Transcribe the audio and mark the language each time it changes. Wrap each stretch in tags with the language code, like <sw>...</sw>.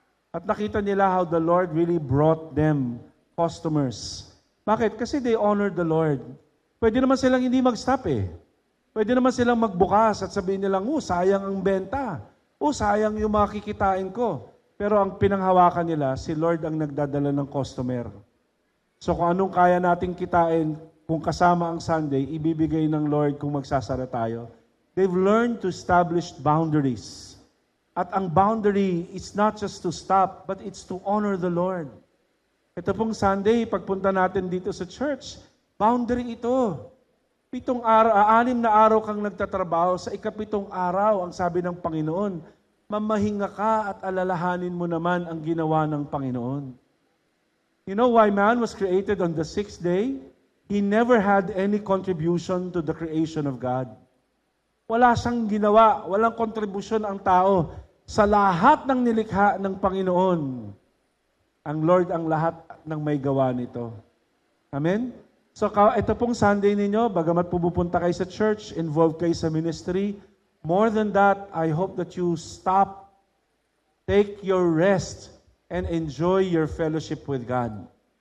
<tl>At nakita nila</tl> <en>how the Lord really brought them customers.</en> <tl>Bakit? Kasi</tl> <en>they honored the Lord.</en> <tl>Pwede naman silang hindi mag-stop eh. Pwede naman silang magbukas at sabihin nilang, sayang ang benta. Sayang yung mga kikitain ko. Pero ang pinanghawakan nila, si Lord ang nagdadala ng customer. So kung anong kaya nating kitain, kung kasama ang Sunday, ibibigay ng Lord kung magsasara tayo.</tl> <en>They've learned to establish boundaries.</en> <tl>At ang</tl> <en>boundary is not just to stop, but it's to honor the Lord.</en> <tl>Ito pong Sunday, pagpunta natin dito sa church, boundary ito. 6 araw, 6 na araw kang nagtatrabaho, sa 7 araw, ang sabi ng Panginoon, mamahinga ka at alalahanin mo naman ang ginawa ng Panginoon.</tl> <en>You know why man was created on the 6th day? He never had any contribution to the creation of God.</en> <tl>Wala siyang ginawa, walang kontribusyon ang tao sa lahat ng nilikha ng Panginoon. Ang Lord ang lahat ng may gawa nito. Amen? So ito pong Sunday ninyo, bagamat pupunta kayo sa church, involved kayo sa ministry,</tl> <en>more than that, I hope that you stop, take your rest, and enjoy your fellowship with God.</en>